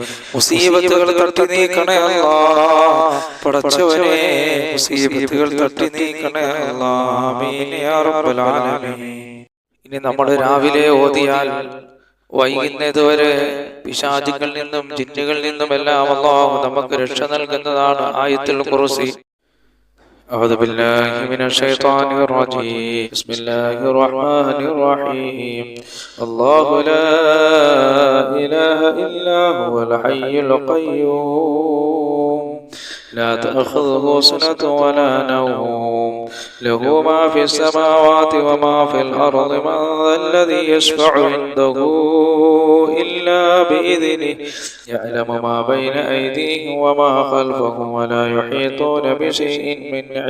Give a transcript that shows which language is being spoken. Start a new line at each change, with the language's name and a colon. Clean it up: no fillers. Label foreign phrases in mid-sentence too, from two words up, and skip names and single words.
Malayalam: മുസീബത്തുകൾ തട്ടി നീക്കണേ അല്ലാഹ് പടച്ചവനെ, മുസീബത്തുകൾ തട്ടി നീക്കണേ അല്ലാഹ്.
Arabic: آمين يا رب العالمين.
Malayalam: ഇനി നമ്മൾ രാവിലെ ഓതിയാൽ വൈകുന്നതുവരെ പിശാചുകളിൽ നിന്നും ജിന്നുകളിൽ നിന്നും എല്ലാം അല്ലാഹു നമുക്ക് രക്ഷ നൽകുന്നതാണ് ആയത്തുൽ ഖുർസി.
Arabic: أعوذ بالله من الشيطان الرجيم. بسم الله الرحمن الرحيم. الله لا إله إلا هو الحي القيوم لا تأخذه سنة ولا نوم له ما في السماوات وما في الأرض من ذا الذي يشفع عنده إلا بإذنه يعلم ما بين أيديهم وما خلفهم ولا يحيطون بشيء من